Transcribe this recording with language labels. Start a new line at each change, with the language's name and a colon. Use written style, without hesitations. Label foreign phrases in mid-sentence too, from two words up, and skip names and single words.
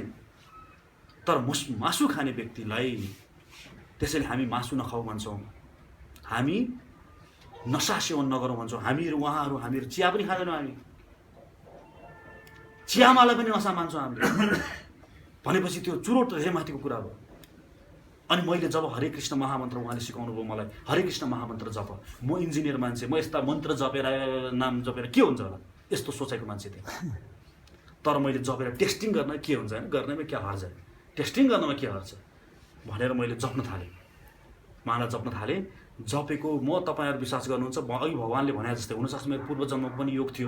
Nepali: तर मासु खाने व्यक्तिलाई त्यसैले हामी मासु नखाऊ भन्छौँ, हामी नसा सेवन नगरौँ भन्छौँ। हामीहरू चिया पनि खाँदैनौँ। हामी चियामालाई पनि नसा मान्छौँ हामीले। भनेपछि त्यो चुरोट धेरै माथिको कुरा हो। अनि मैले जब हरे कृष्ण महामन्त्र उहाँले सिकाउनु भयो मलाई, हरे कृष्ण महामन्त्र जप। म इन्जिनियर मान्छे, म यस्ता मन्त्र जपेर नाम जपेर के हुन्छ होला यस्तो सोचाइको मान्छे थिएँ। तर मैले जपेर टेस्टिङ गर्न के हुन्छ होइन, गर्नेमा क्या हर्ज, टेस्टिङ गर्नमा के हर्ज भनेर मैले जप्न थालेँ, माला जप्न थालेँ। जपेको म तपाईँहरू विश्वास गर्नुहुन्छ अघि भगवान्ले भने जस्तै हुनसक्छ मेरो पूर्व जन्मको पनि योग थियो।